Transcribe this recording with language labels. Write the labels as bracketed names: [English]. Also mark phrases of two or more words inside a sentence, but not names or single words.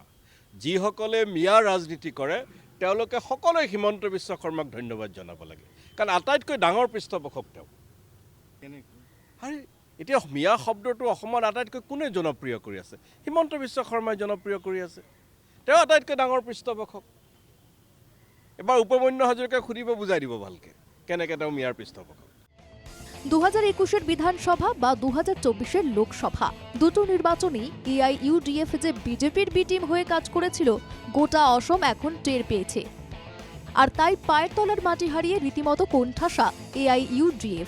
[Assamese] যিসকলে মিয়াৰ ৰাজনীতি কৰে তেওঁলোকে সকলোৱে হিমন্ত বিশ্ব শৰ্মাক ধন্যবাদ জনাব লাগে, কাৰণ আটাইতকৈ ডাঙৰ পৃষ্ঠপোষক তেওঁ। আৰু এতিয়া মিয়া শব্দটো অসমত আটাইতকৈ কোনে জনপ্ৰিয় কৰি আছে? হিমন্ত বিশ্ব শৰ্মাই জনপ্ৰিয় কৰি আছে। তেওঁ আটাইতকৈ ডাঙৰ পৃষ্ঠপোষক। এবাৰ উপমন্যু হাজৰিকাক সুধিব, বুজাই দিব ভালকৈ কেনেকৈ তেওঁ মিয়াৰ পৃষ্ঠপোষক। [Bangla] 2021-এর বিধানসভা বা 2024-এর লোকসভা দুটো নির্বাচনেই এআইইউডিএফ যে বিজেপির বি টিম হয়ে কাজ করেছিল গোটা অসম এখন টের পেয়েছে। আর তাই পায়ের তলার মাটি হারিয়ে রীতিমতো কোণঠাসা এআইইউডিএফ।